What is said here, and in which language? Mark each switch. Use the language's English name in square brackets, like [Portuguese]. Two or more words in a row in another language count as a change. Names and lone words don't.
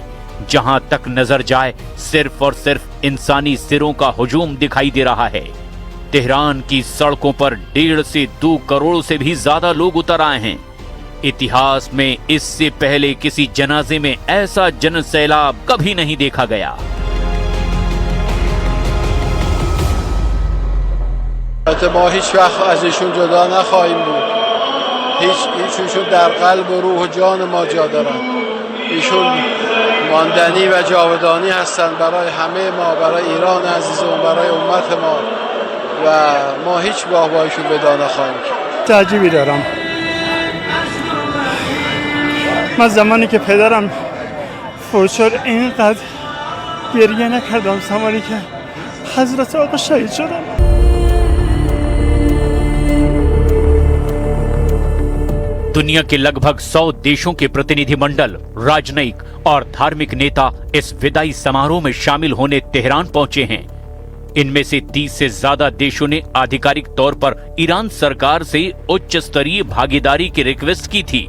[Hindi] जहां तक नजर जाए सिर्फ और सिर्फ इंसानी सिरों का हुजूम दिखाई दे रहा है। तेहरान की सड़कों पर 1.5 से 2 करोड़ से भी ज्यादा लोग उतर आए हैं। इतिहास में इससे पहले किसी जनाजे में ऐसा जनसैलाब कभी नहीं देखा गया। [Persian] ما هیچ وقت از ایشون جدا نخواهیم بود. ایشون در قلب و روح و جان ما جا دارن. ایشون ماندنی و جاودانی هستند برای همه ما، برای ایران عزیزمون، برای امت ما. و ما هیچ گاه با ایشون ودا نخواهیم کرد. تعجبی دارم. من زمانی که پدرم فوت شد اینقدر گریه نکردم، زمانی که حضرت آقا شهید شدن. [Hindi] दुनिया के लगभग 100 देशों के प्रतिनिधिमंडल, राजनयिक और धार्मिक नेता इस विदाई समारोह में शामिल होने तेहरान पहुंचे हैं। इनमें से 30 से ज्यादा देशों ने आधिकारिक तौर पर ईरान सरकार से उच्च स्तरीय भागीदारी की रिक्वेस्ट की थी।